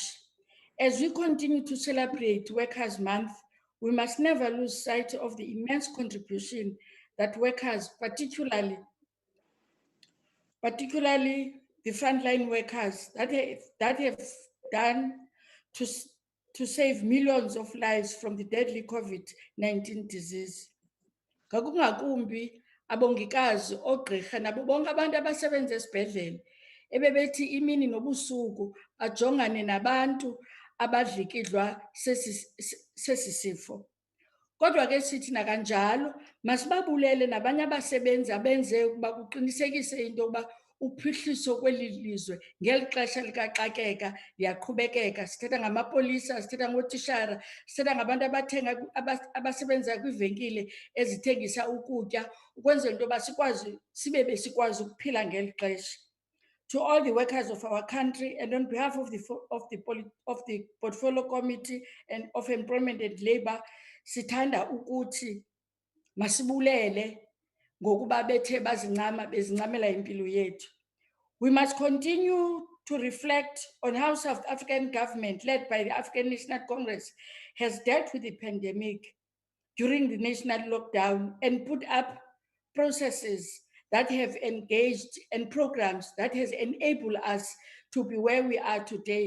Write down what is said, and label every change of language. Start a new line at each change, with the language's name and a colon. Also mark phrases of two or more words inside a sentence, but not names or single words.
English: As we continue to celebrate Workers' Month, we must never lose sight of the immense contribution that workers, particularly the frontline workers that have done to save millions of lives from the deadly COVID-19 disease.
Xhosa: Ngakumbi abongikazi, ogqirha nabo bonke abantu abasebenza esibhedlele ebebethi imini nobusuku ajongane nabantu abadlikidlwa sesi sifo. Kodwa ke sithi nakanjalo masibabulele nabanye abasebenzi abenze ukuba kuqinisekise into yokuba uphuhliso kweli lizwe ngeli xesha likaxakeka liyaqhubekeka. Sithetha ngamapolisa, sithetha ngootishara, sithetha ngabantu abasebenza kwiivenkile ezithengisa ukutya ukwenzela into yoba sikwazi ukuphila ngeli xesha.
English: To all the workers of our country and on behalf of the Portfolio Committee and of Employment and Labour,
Xhosa: sithanda ukuthi masibulele ngokuba bethe bezincamela impilo yethu.
English: We must continue to reflect on how South African government, led by the African National Congress, has dealt with the pandemic during the national lockdown and put up processes that have engaged and programs that has enabled us to be where we are today.